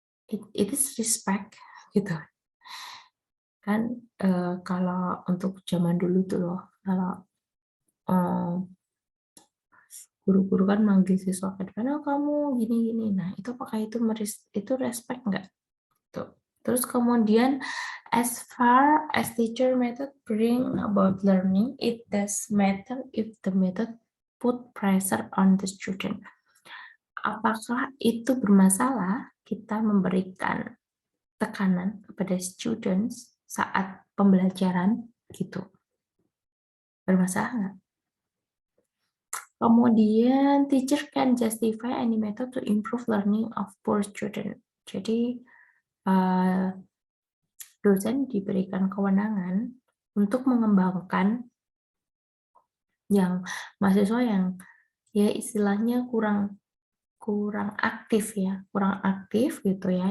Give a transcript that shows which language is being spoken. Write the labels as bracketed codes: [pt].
[en] It is respect [id] gitu kan. Kalau untuk zaman dulu tuh loh, kalau guru-guru kan manggil siswa ke depan, oh kamu gini-gini, nah itu apakah itu respect nggak tuh. Terus kemudian [en] as far as teacher method bring about learning, it does matter if the method put pressure on the student. [id] Apakah itu bermasalah kita memberikan tekanan kepada students saat pembelajaran gitu? Bermasalah nggak? Kemudian [en] teacher can justify any method to improve learning of poor student. [id] Jadi dosen diberikan kewenangan untuk mengembangkan yang mahasiswa yang ya istilahnya kurang aktif ya, kurang aktif gitu ya.